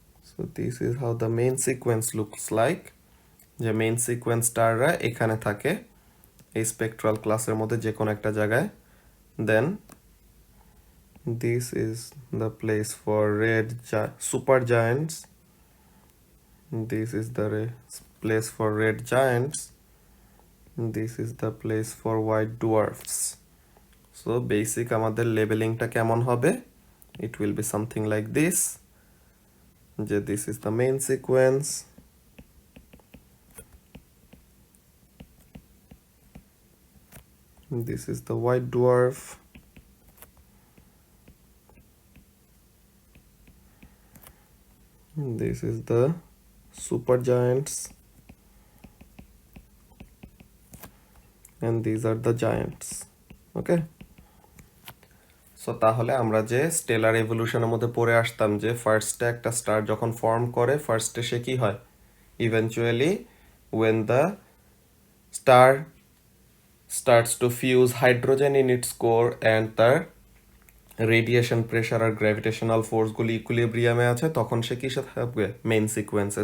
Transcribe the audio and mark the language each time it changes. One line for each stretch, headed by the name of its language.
English: So this is how the main sequence looks like.
Bangla: যে main সিকোয়েন্সটাররা এখানে থাকে এই স্পেকট্রাল ক্লাসের মধ্যে যে কোনো একটা জায়গায়।
English: Then this is the place for red super giants. This is the place for red giants. This is the place for white dwarfs.
Bangla: So basic আমাদের লেবেলিংটা কেমন হবে?
English: It will be something like this.
Bangla: যে
English: this is the main sequence. This is the white dwarf. This is the supergiants. And these are the giants. Okay.
Bangla: So তাহলে আমরা যে stellar এভলিউশনের মধ্যে পড়ে আসতাম যে ফার্স্টে একটা স্টার যখন ফর্ম করে ফার্স্টে সে কি হয়, eventually
English: when the star starts to fuse hydrogen in its core
Bangla: and তার রেডিয়েশন প্রেশার আর গ্র্যাভিটেশনাল ফোর্সগুলি ইকুইলিব্রিয়ামে আছে, তখন সে কিসে থাকবে? মেইন সিকোয়েন্সে।